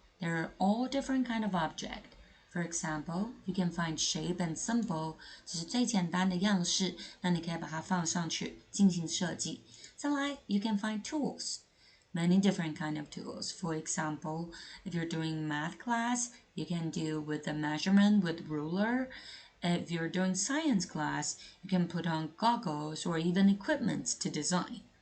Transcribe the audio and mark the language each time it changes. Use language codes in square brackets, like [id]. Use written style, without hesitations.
[en] There are all different kind of object. For example, you can find shape and symbol. [zh] 这是最简单的样式，那你可以把它放上去进行设计。再来 [en] you can find tools. Many different kind of tools. For example, if you're doing math class, you can do with the measurement with ruler. If you're doing science class, you can put on goggles or even equipment to design.